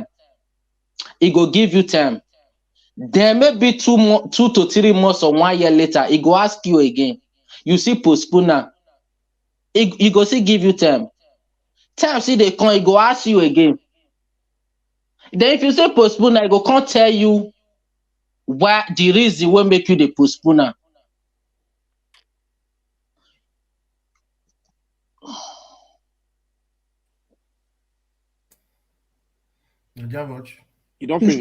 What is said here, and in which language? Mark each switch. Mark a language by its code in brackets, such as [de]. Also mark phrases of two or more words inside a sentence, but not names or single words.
[pcm] He go give you time. Then maybe 2 to 3 months or 1 year later, he go ask you again. You see postpone am. He go still give you time. Time see they come, he go ask you again. Then if you say postpone, I go can't tell you why the reason will make you the postpone. You don't finish.